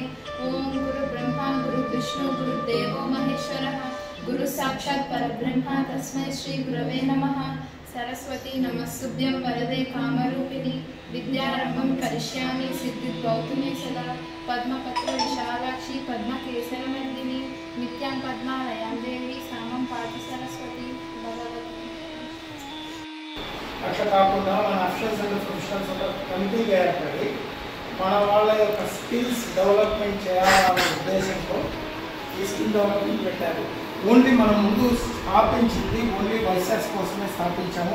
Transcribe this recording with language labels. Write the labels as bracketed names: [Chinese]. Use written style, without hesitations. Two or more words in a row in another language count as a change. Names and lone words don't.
[Sanskrit] ओम गुरुब्रह्मा गुरुविष्णु गुरुदेवो महेश्वरः गुरुसाक्षात् परब्रह्म तस्मै श्री गुरवे नमः। सरस्वती नमस्तुभ्यं वरदे कामरूपिणी विद्यारम्भं करिष्यामि सिद्धिर्भवतु मे सदा। पद्मपत्र विशालाक्षी पद्मकेसरमर्दिनी नित्यां पद्मालयां देवी सामं पातु सरस्वती भगवती। [Telugu] అట్లా కాకుండా మన [English] officials and professionals [Telugu] ఒక కమిటీగా ఏర్పడి మన వాళ్ళ యొక్క [English] skills development [Telugu] చేయాలనే ఉద్దేశంతో ఈ [English] skill development [Telugu] పెట్టారు. ఓన్లీ మనం ముందు స్థాపించింది ఓన్లీ వైశాస్ కోసమే స్థాపించాము.